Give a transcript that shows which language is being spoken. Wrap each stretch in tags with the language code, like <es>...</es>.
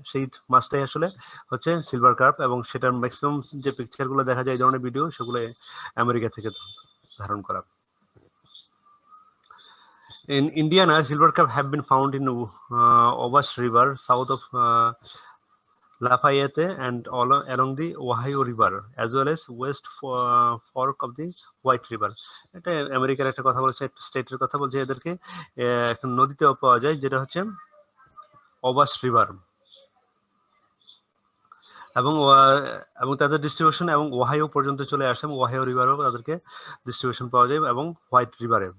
<bn>সেই মাছটাই আসলে হচ্ছে সিলভার কার্প, এবং সেটার ম্যাক্সিমাম যে পিকচারগুলো দেখা যায় এই ধরনের ভিডিও, সেগুলো আমেরিকা থেকে ধারণ করা।</bn> <en>In Indiana, silver carp have been found in Owash River south of Lafayette and along the Ohio River, as well as west fork of the White River.</en> <bn>এটা আমেরিকার একটা কথা বলছে, একটা স্টেটের কথা বলছে। এদেরকে একটা নদীতেও পাওয়া যায়, যেটা হচ্ছে ওবাশ রিভার, এবং তাদের ডিস্ট্রিবিউশন এবং ওহাইও পর্যন্ত চলে আসে, এবং ওহাইও রিভারেও তাদেরকে ডিস্ট্রিবিউশন পাওয়া যায়, এবং হোয়াইট রিভারে।</bn>